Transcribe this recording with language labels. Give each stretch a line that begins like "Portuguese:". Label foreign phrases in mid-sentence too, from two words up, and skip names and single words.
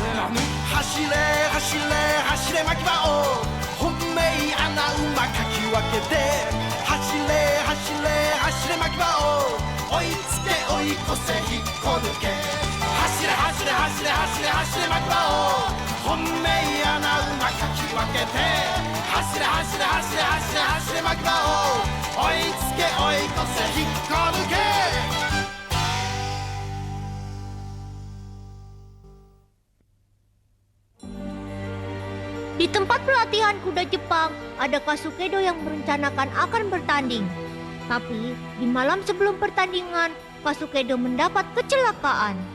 Japanese: 走れ走れ走れ巻き場を本命穴馬かき分けて、走れ走れ走れ巻き場を追いつけ追い越せ引っこ抜け。走れ走れ走れ走れ走れ巻き場を本命穴馬かき分けて、走れ走れ走れ走れ走れ巻き場を追いつけ追い越せ引っこ抜け。
Indonesian: Di tempat pelatihan kuda Jepang, ada Kasukedo yang merencanakan akan bertanding. Tapi di malam sebelum pertandingan, Kasukedo mendapat kecelakaan.